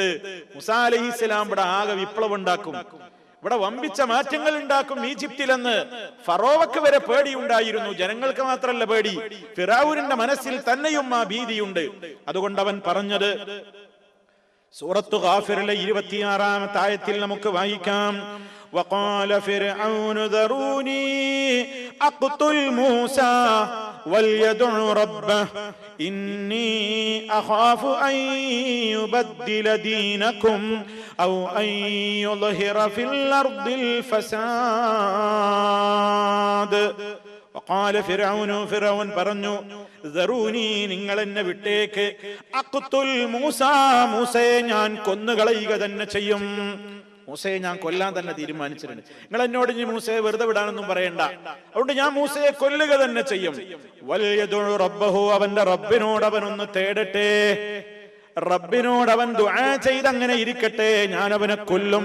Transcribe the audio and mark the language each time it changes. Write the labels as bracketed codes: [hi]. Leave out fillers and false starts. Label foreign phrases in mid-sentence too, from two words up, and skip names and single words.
[ml] മൂസാ അലൈഹിസ്സലാം ഇവിടെ ആകെ വിപ്ലവം ഉണ്ടാക്കും, ഇവിടെ വമ്പിച്ച മാറ്റങ്ങൾ ഉണ്ടാക്കും ഈജിപ്തിലെന്ന് ഫറോവക്ക് വരെ പേടിയുണ്ടായിരുന്നു. ജനങ്ങൾക്ക് മാത്രമല്ല പേടി, ഫിറഔനിന്റെ മനസ്സിൽ തന്നെയും ആ ഭീതിയുണ്ട്. അതുകൊണ്ട് അവൻ പറഞ്ഞത് സൂറത്തു ഗാഫിറിലെ 26-ാമത്തെ ആയത്തിൽ നമുക്ക് വായിക്കാം. [ar] وقال فرعون ذروني أقتل موسى وليدع ربه إني أخاف أن يبدل دينكم أو أن يظهر في الأرض الفساد. وقال فرعون فرعون [ml] പറഞ്ഞു ذروني നിങ്ങൾ എന്നെ വിട്ടേക്ക്, [ar] أقتل موسى [ml] മൂസയെ ഞാൻ കൊന്നുകളയുക തന്നെ ചെയ്യും. മൂസയെ ഞാൻ കൊല്ലാൻ തന്നെ തീരുമാനിച്ചിട്ടുണ്ട്. നിങ്ങൾ എന്നോട് ഇനി മൂസയെ വെറുതെ വിടാനൊന്നും പറയണ്ട, അതുകൊണ്ട് ഞാൻ മൂസയെ കൊല്ലുക തന്നെ ചെയ്യും. [ar] وليدع ربه, [ml] അവന്റെ റബ്ബിനോട് അവനൊന്ന് തേടട്ടെ, റബ്ബിനോട് അവൻ ദുആ ചെയ്ത് അങ്ങനെ ഇരിക്കട്ടെ, ഞാൻ അവനെ കൊല്ലും.